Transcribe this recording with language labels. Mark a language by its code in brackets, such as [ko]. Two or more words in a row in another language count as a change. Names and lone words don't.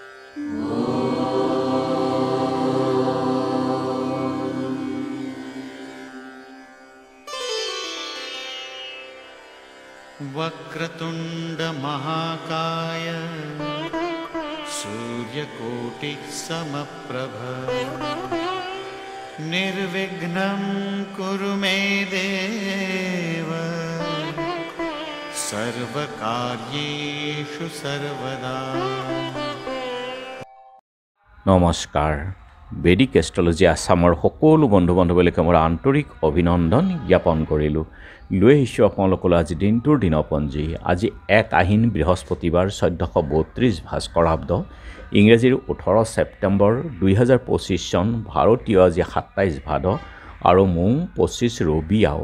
[sa] वक्रतुंड महाकाय सूर्यकोटि समप्रभ निर्विघ्नं कुरु मे देव सर्वकार्येषु सर्वदा। [as] नमस्कार। বেদিক এষ্ট্ৰলজি আসামৰ সকলো বন্ধু বান্ধৱীলৈ মোৰ আন্তৰিক অভিনন্দন জ্ঞাপন কৰিলোঁ। লৈ আহিছোঁ আপোনালোকলৈ আজি দিনটোৰ দিনপঞ্জী। আজি 1 আহিন বৃহস্পতিবাৰ 1432 ভাস্কৰাব্দ ইংৰাজীৰ 18 ছেপ্টেম্বৰ 2025 চন ভাৰতীয় আজি 27 ভাদ আৰু মোং 25 ৰবি আও।